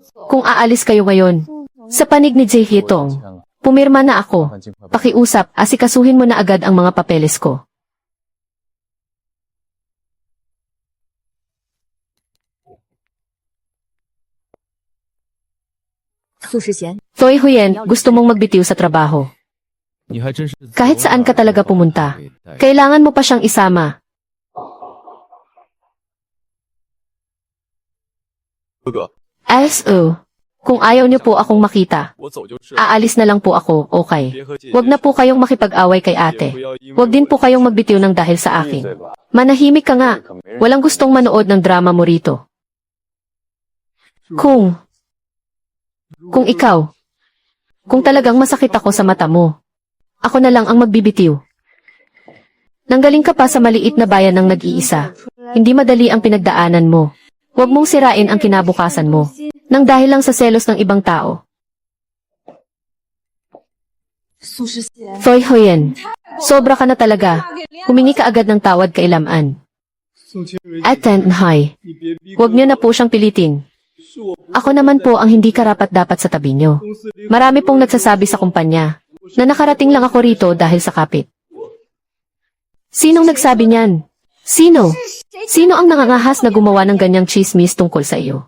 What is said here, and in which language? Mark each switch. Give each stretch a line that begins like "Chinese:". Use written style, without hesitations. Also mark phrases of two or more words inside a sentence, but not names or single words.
Filipino: Kung aalis kayo ngayon, sa panig ni Jiffy Tong, pumirma na ako. Pakiusap, asikasuhin mo na agad ang mga papeles ko. Toy Huyen, gusto mong magbitiw sa trabaho.
Chinese: 你还真是
Filipino: Kahit saan ka talaga pumunta, kailangan mo pa siyang isama.
Chinese: 哥哥，
Filipino: SO. Kung ayaw niyo po akong makita,
Chinese: 我走就是，
Filipino: aalis na lang po ako, okay?
Chinese: 别和姐姐
Filipino: Huwag na po kayong makipag-away kay
Chinese: 也
Filipino: ate.
Chinese: 不要因为
Filipino: Huwag din po kayong magbitiw ng dahil sa akin. Manahimik ka nga. Walang gustong manood ng drama mo rito. Kung ikaw, kung talagang masakit ako sa mata mo, ako na lang ang magbibitiw. Nanggaling ka pa sa maliit na bayan ng nag-iisa. Hindi madali ang pinagdaanan mo. Huwag mong sirain ang kinabukasan mo. Nang dahil lang sa selos ng ibang tao. Toy Huyen, sobra ka na talaga. Humingi ka agad ng tawad kay Lam An.
Chinese: 宋清蕊，
Filipino: At Tenhay,
Chinese: 你别逼
Filipino: huwag niyo na po siyang pilitin.
Chinese: 是我
Filipino: Ako naman po ang hindi karapat-dapat sa tabi niyo.
Chinese: 公司领
Filipino: Marami pong nagsasabi sa kumpanya na nakarating lang ako rito dahil sa kapit. Sinong nagsabi niyan? Sino? Sino ang nangangahas na gumawa ng ganyang chismis tungkol sa iyo?